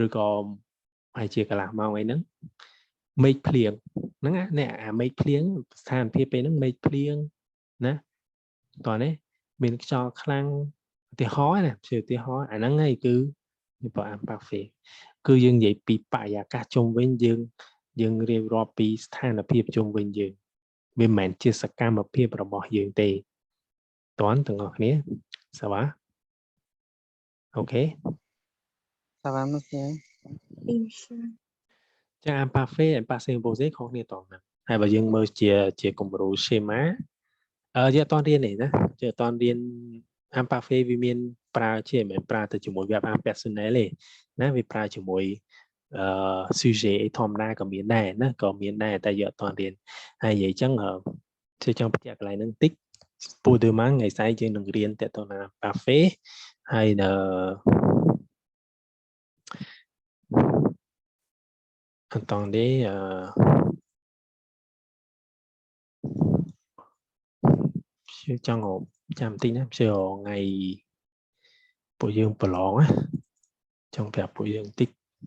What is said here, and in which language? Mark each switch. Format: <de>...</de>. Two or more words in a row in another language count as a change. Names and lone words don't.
<km>ក៏ហើយជាកន្លះម៉ោងអីហ្នឹងមេឃភ្លៀងហ្នឹងណាអាមេឃភ្លៀងស្ថានភាពពេលហ្នឹងមេឃភ្លៀងណាតោះនេះមានខ្យល់ខ្លាំងឧទាហរណ៍ណាជាឧទាហរណ៍អាហ្នឹងហើយគឺបើអាំប៉ាហ្វេគឺយើងនិយាយពីបរិយាកាសជុំវិញយើងរៀបរាប់ពីស្ថានភាពជុំវិញយើងវាមិនមែនជាសកម្មភាពរបស់យើងទេតើទាំងអស់គ្នាសាវ៉ាអូខេ</km> <fr>Ça va monsieur Oui, monsieur.</fr> <km>ចាអាំប៉ាហ្វេអាំប៉ាសេកំពូលខុសគ្នាតហ្នឹងហើយបើយើងមើលជាគំរូ schema យើងអត់រៀនទេណាយើងអត់រៀនអាំប៉ាហ្វេវាមានប្រើជាមិនប្រើទៅជាមួយ</km> <en>verb impersonal</en> <km>ទេណាវាប្រើជាមួយsujet ធម្មតាក៏មានដែរណាក៏មានដែរតែយើងអត់រៀនហើយនិយាយចឹងជាចង់បញ្ជាក់កន្លែងហ្នឹងតិចពូ demain ថ្ងៃស្អែកយើងនឹងរៀនតទៅណាប៉ាហ្វេហើយ attendezចង់ចាំតិចណាជឿថ្ងៃពួកយើងប្រឡងណាចង់ប្រាប់ពួកយើងតិច</km>